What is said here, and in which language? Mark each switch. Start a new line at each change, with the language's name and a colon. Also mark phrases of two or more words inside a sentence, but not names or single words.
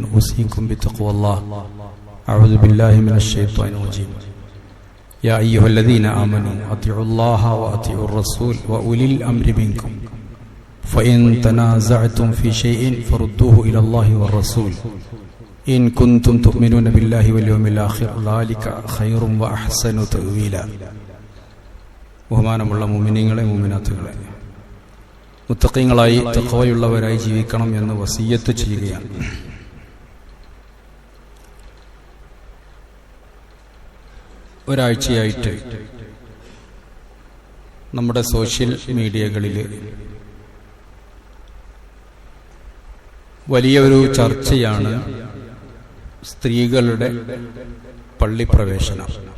Arabic: أوصيكم بتقوى الله أعوذ بالله من الشيطان الرجيم يا أيها الذين آمنوا أطيعوا الله وأطيعوا الرسول وأولي الأمر منكم فإن تنازعتم في شيء فردوه إلى الله والرسول إن كنتم تؤمنون بالله واليوم الآخر ذلك خير وأحسن تأويلا
Malayalam: ബഹുമാനമുള്ള മുഅ്മിനീങ്ങളെ മുഅ്മിനാത്തുകളെ മുത്തഖീങ്ങളായി തഖ്വയുള്ളവരായി ജീവിക്കണം എന്ന് വസിയ്യത്ത് ചെയ്യുകയാണ്. ഒരാഴ്ചയായിട്ട് നമ്മുടെ
English: social media
Malayalam: വലിയൊരു ചർച്ചയാണ് സ്ത്രീകളുടെ പള്ളിപ്രവേശനം.